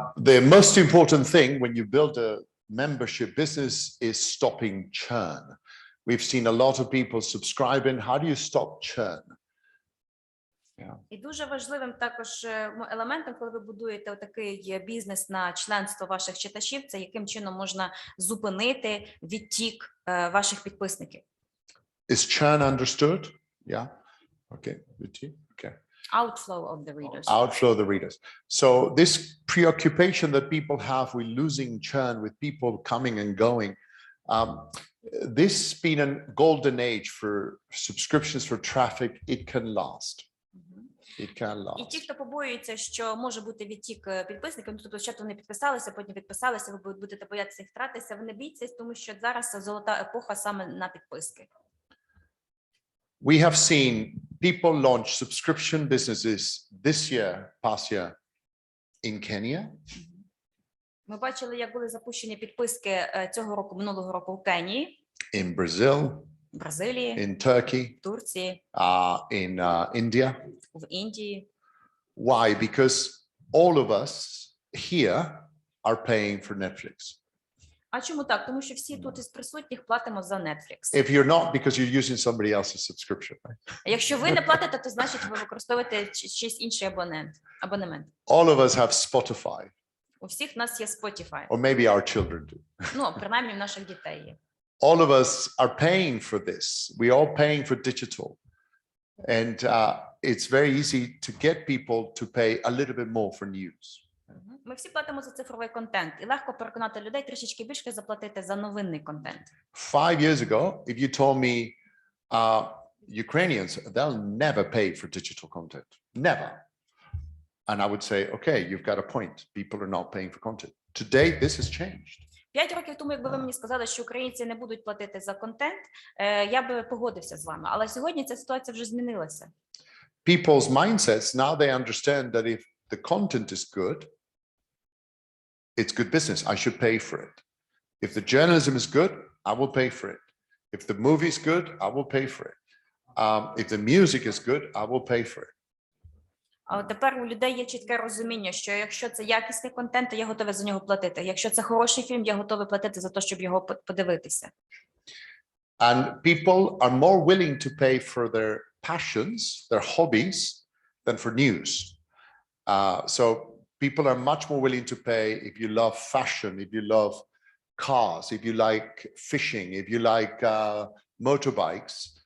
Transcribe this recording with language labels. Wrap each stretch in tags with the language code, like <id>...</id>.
<en>The most important thing when you build a membership business is stopping churn. We've seen a lot of people subscribing. How do you stop churn?</en> <uk>І дуже важливим також елементом, коли ви будуєте такий бізнес на членство ваших читачів, це яким чином можна зупинити відтік ваших підписників.</uk> <en>Is churn understood? Yeah. Okay. Okay. Outflow of the readers. Outflow of the readers. So this preoccupation that people have with losing churn, with people coming and going, this has been a golden age for subscriptions, for traffic. It can last.</en> <uk>І ті, хто побоюється, що може бути відтік підписників, тобто спочатку вони підписалися, потім відписалися, ви будете боятися їх втратитися, ви не бійтесь, тому що зараз золота епоха саме на підписки.</uk> <en>We have seen people launch subscription businesses this year, past year, in Kenya.</en> <uk>Ми бачили, як були запущені підписки цього року, минулого року в Кенії,</uk> <en>in Brazil,</en> <uk>Бразилії,</uk> <en>in Turkey,</en> <uk>Турції,</uk> <en>in India.</en> <uk>в Індії.</uk> <en>Why? Because all of us here are paying for Netflix.</en> <uk>А чому так? Тому що всі тут із присутніх платимо за Netflix.</uk> <en>If you're not, because you're using somebody else's subscription, right?</en> <uk>Якщо ви не платите, то значить ви використовуєте чийсь інший абонемент.</uk> <en>All of us have Spotify.</en> <uk>У всіх нас є Spotify.</uk> <en>Or maybe our children do.</en> <uk>Ну, принаймні, в наших дітей є.</uk> <en>All of us are paying for this. We're all paying for digital. And it's very easy to get people to pay a little bit more for news.</en> <uk>Ми всі платимо за цифровий контент. І легко переконати людей трішечки більше заплатити за новинний контент.</uk> <en>5 years ago, if you told me Ukrainians, they'll never pay for digital content. Never. And I would say, okay, you've got a point. People are not paying for content. Today, this has changed.</en> <uk>5 років тому, якби ви мені сказали, що українці не будуть платити за контент, я би погодився з вами. Але сьогодні ця ситуація вже змінилася.</uk> <en>People's mindsets, now they understand that if the content is good, it's good business. I should pay for it. If the journalism is good, I will pay for it. If the movie is good, I will pay for it. If the music is good, I will pay for it.</en> <uk>А тепер у людей є чітке розуміння, що якщо це якісний контент, то я готова за нього платити. Якщо це хороший фільм, я готовий платити за те, щоб його подивитися.</uk> <en>And people are more willing to pay for their passions, their hobbies, than for news. So people are much more willing to pay if you love fashion, if you love cars, if you like fishing, if you like motorbikes.</en>